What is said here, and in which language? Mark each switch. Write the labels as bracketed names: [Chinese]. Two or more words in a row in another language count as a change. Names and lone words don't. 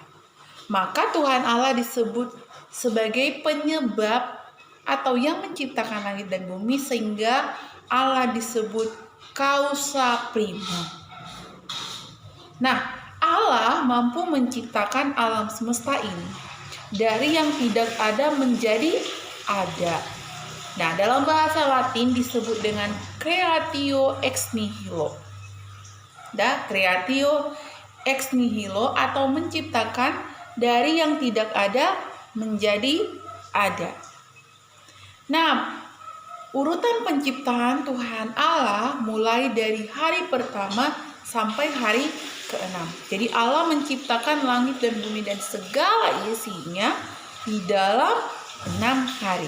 [Indonesian] Maka Tuhan Allah disebut sebagai penyebab atau yang menciptakan langit dan bumi, sehingga Allah disebut [Latin] causa prima. [Indonesian] Nah, Allah mampu menciptakan alam semesta ini dari yang tidak ada menjadi ada. Nah, dalam bahasa Latin disebut dengan [Latin] creatio ex nihilo. Creatio ex nihilo [Indonesian] atau menciptakan dari yang tidak ada menjadi ada. Nah, urutan penciptaan Tuhan Allah mulai dari hari pertama sampai hari ke-6. Jadi Allah menciptakan langit dan bumi dan segala isinya di dalam 6 hari.